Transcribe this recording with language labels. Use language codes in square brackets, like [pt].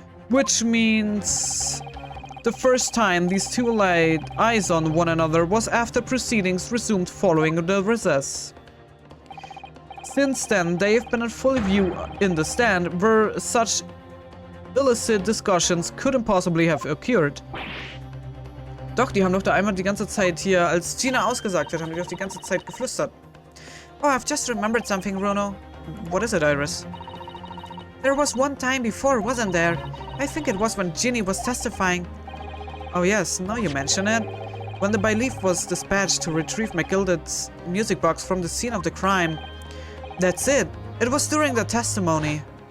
[en] Which means... the first time these two laid eyes on one another was after proceedings resumed following the recess. Since then, they have been in full view in the stand, where such illicit discussions couldn't possibly have occurred. [de] Doch, die haben doch da einmal die ganze Zeit hier, als Gina ausgesagt hat, haben die doch die ganze Zeit geflüstert. [en] Oh, I've just remembered something, Runo. What is it, Iris? There was one time before, wasn't there? I think it was when Ginny was testifying. Oh yes, now you mention it. When the bailiff was dispatched to retrieve McGilded's music box from the scene of the crime. That's it. It was during the testimony.